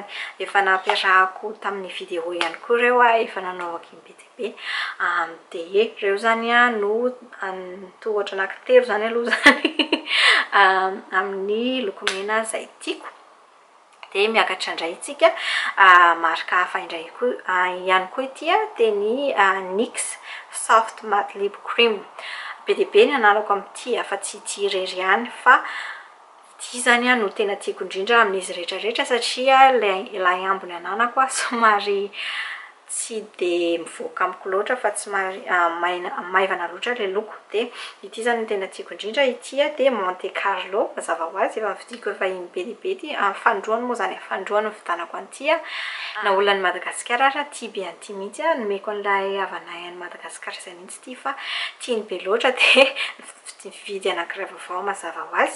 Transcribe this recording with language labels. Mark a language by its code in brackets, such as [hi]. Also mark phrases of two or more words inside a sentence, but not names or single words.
[mg] Efa nampiarahako tamin'ny video ihany koa ireo efa nanaovako be dia be. Dia ireo zany no tohatra anankitelo zany aloha zany amin'ny lokomena izay tiako. Dia miakatra indray tsika marika hafa indray ihany koa ity dia ny NYX soft matte lip cream. Be dia be ny anarako amin'ity fa tsy ity irery ihany fa ity zany no tena tiako indrindra amin'izy rehetrarehetra satria ilay ambony ananako somary tsy dia mivoaka amiko loatra fa tsy maivana loatra le loko. Dia ity zany tena tiako indrindra ity dia Monte Carlo mazava ho azy efa vidiko efa iny be dia be ity fandroany moa zany fandroany vitanako an'ity na olona ny Madagasikara ara tia be an'ity mihitsy nomeko an'ilay havanay any Madagasikara izay mihitsy ity fa tiany be loatra dia vidy anankiray vaovao mazava ho azy.